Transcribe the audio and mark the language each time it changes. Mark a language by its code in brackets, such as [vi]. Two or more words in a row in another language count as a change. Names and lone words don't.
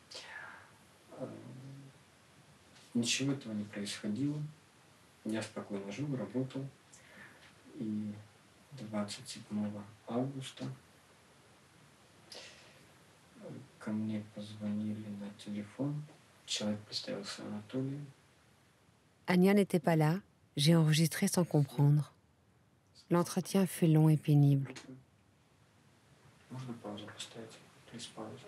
[ru] Ничего этого не происходило. Я спокойно жил, работал. И 27 августа ко мне позвонили на телефон. Человек представился Анатолием. [fr] Anya n'était pas là. J'ai enregistré sans comprendre. L'entretien fut long et pénible. [ru] Можно паузу поставить? Please паузу.